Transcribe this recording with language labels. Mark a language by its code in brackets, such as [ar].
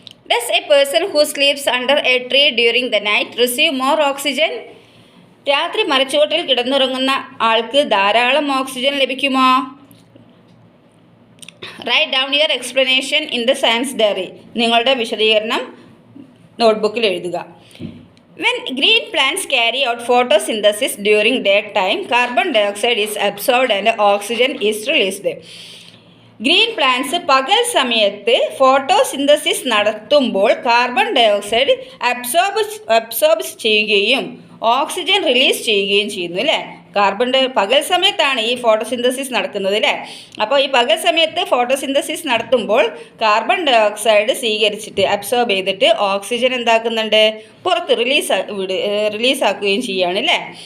[en] Does a person who sleeps under a tree during the night receive more oxygen? [ml] രാത്രി മരച്ചുവട്ടിൽ കിടന്നുറങ്ങുന്ന ആൾക്ക് ധാരാളം ഓക്സിജൻ ലഭിക്കുമോ? [en] Write down your explanation in the science diary. [ml] നിങ്ങളുടെ വിശദീകരണം നോട്ട്ബുക്കിൽ എഴുതുക. [en] When green plants carry out photosynthesis during daytime, carbon dioxide is absorbed and oxygen is released. [ml] Green plants പകൽ സമയത്ത് ഫോട്ടോസിന്തസിസ് നടത്തുമ്പോൾ കാർബൺ ഡയോക്സൈഡ് അബ്സോർബ് ചെയ്യുകയും oxygen release ചെയ്യുകയും ചെയ്യുന്നു അല്ലേ. പകൽ സമയത്താണ് ഈ ഫോട്ടോസിന്തസിസ് നടക്കുന്നത് അല്ലേ. അപ്പോൾ ഈ പകൽ സമയത്ത് ഫോട്ടോസിന്തസിസ് നടത്തുമ്പോൾ കാർബൺ ഡയോക്സൈഡ് സ്വീകരിച്ചിട്ട് അബ്സോർബ് ചെയ്തിട്ട് ഓക്സിജൻ എന്താക്കുന്നുണ്ട്, പുറത്ത് റിലീസാക്കുകയും ചെയ്യുകയാണ് അല്ലേ.